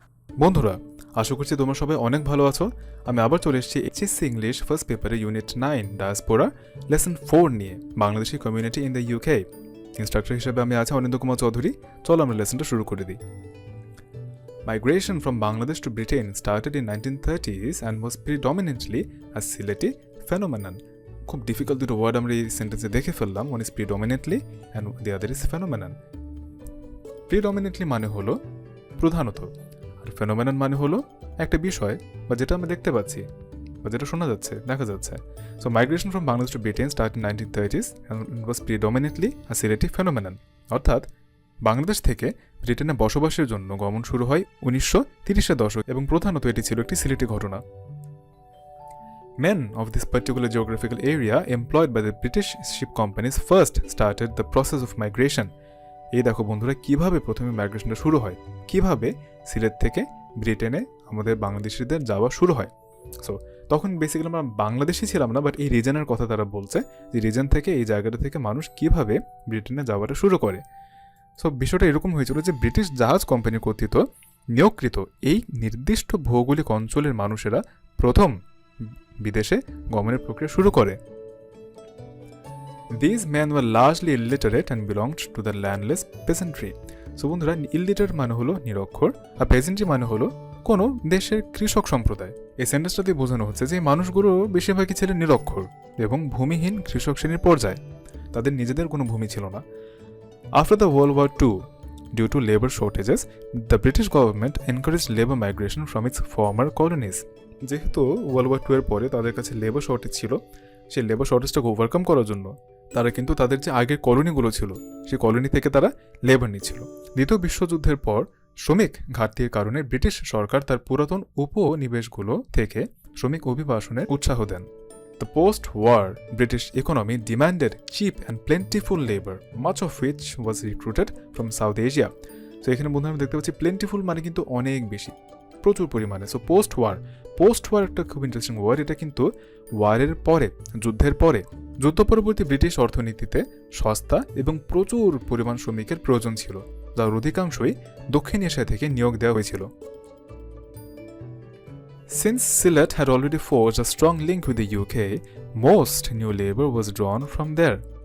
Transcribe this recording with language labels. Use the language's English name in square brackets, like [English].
[Bangla] বন্ধুরা, আশা করছি তোমরা সবাই অনেক ভালো আছো। আমি আবার চলে এসেছি এইচএসসি ইংলিশ ফার্স্ট পেপারে ইউনিট 9 ডায়াসপোরা লেসন 4 নিয়ে, [English] Bangladeshi community in the UK. [Bangla] Instructor হিসেবে আমি আছি অনিন্দ্য কুমার চৌধুরী। চলো আমরা লেসনটা শুরু করে দিই। [English] Migration from Bangladesh to Britain started in 1930s and was predominantly a Sylheti phenomenon. [Bangla] খুব ডিফিকাল্ট দুটো ওয়ার্ড আমরা এই সেন্টেন্সে দেখে ফেললাম। [English] One is predominantly and the other is phenomenon. [Bangla] Predominantly মানে হলো প্রধানত, আর ফেনোমেনন মানে হলো একটা বিষয় বা যেটা আমরা দেখতে পাচ্ছি বা যেটা শোনা যাচ্ছে, দেখা যাচ্ছে। [English] So migration from Bangladesh to Britain start in 1930s and it was predominantly a Sylheti phenomenon. [Bangla] অর্থাৎ বাংলাদেশ থেকে ব্রিটেনে বসবাসের জন্য গমন শুরু হয় 1930-এর দশক এবং প্রধানত এটি ছিল একটি সিলেটি ঘটনা। [English] Men of this particular geographical area employed by the British ship companies first started the process of migration. [Bangla] এই দেখো বন্ধুরা, কিভাবে প্রথমে মাইগ্রেশনটা শুরু হয়, কিভাবে সিলেট থেকে ব্রিটেনে আমাদের বাংলাদেশিদের যাওয়া শুরু হয়। সো তখন বেসিক্যালি আমরা বাংলাদেশি ছিলাম না, বাট এই রিজনের কথা তারা বলছে যে রিজন থেকে, এই জায়গাটা থেকে মানুষ কিভাবে ব্রিটেনে যাওয়াটা শুরু করে। সো বিষয়টা এরকম হয়েছিল যে ব্রিটিশ জাহাজ কোম্পানি কর্তৃক নিয়োগকৃত এই নির্দিষ্ট ভৌগোলিক অঞ্চলের মানুষেরা প্রথম বিদেশে গমনের প্রক্রিয়া শুরু করে। [English] These men were largely illiterate and belonged to the landless peasantry. [Bangla] So বন্ধুরা, ইলিটারেট মানে হলো নিরক্ষর, আর পেজেন্ট্রি মানে হলো কোনো দেশের কৃষক সম্প্রদায়। এই সেন্টেন্সটা দিয়ে বোঝানো হচ্ছে যে মানুষগুলো বেশিরভাগই ছিলেন নিরক্ষর এবং ভূমিহীন কৃষক শ্রেণীর পর্যায়ে, তাদের নিজেদের কোনো ভূমি ছিল না। [English] After the World War II, due to labor shortages, the British government encouraged labor migration from its former colonies. [Bangla] যেহেতু ওয়ার্ল্ড ওয়ার 2 এর পরে তাদের কাছে লেবার শর্টেজ ছিল, সেই লেবার শর্টেজটাকে ওভারকাম করার জন্য তারা কিন্তু তাদের যে আগের কলোনিগুলো ছিল সেই কলোনি থেকে তারা লেবার নিচ্ছিল। দ্বিতীয় বিশ্বযুদ্ধের পর শ্রমিক ঘাটতির কারণে ব্রিটিশ সরকার তার পুরাতন উপনিবেশগুলো থেকে শ্রমিক অভিবাসনের উৎসাহ দেন। [English] The post-war British economy demanded cheap and plentiful labor, much of which was recruited from South Asia. [Bangla] So এখানে বন্ধুরা আমরা দেখতে পাচ্ছি প্লেন্টিফুল মানে কিন্তু অনেক বেশি, প্রচুর পরিমাণে। সো পোস্ট ওয়ার একটা খুব ইন্টারেস্টিং ওয়ার্ড। এটা কিন্তু ওয়ারের পরে, যুদ্ধের পরে, যুদ্ধ পরবর্তী ব্রিটিশ অর্থনীতিতে সস্তা এবং প্রচুর পরিমাণ শ্রমিকের প্রয়োজন ছিল, যার অধিকাংশই দক্ষিণ এশিয়া থেকে নিয়োগ দেওয়া হয়েছিল। [English] Since Sylhet had already forged a strong link with the UK, most new labor was drawn from there.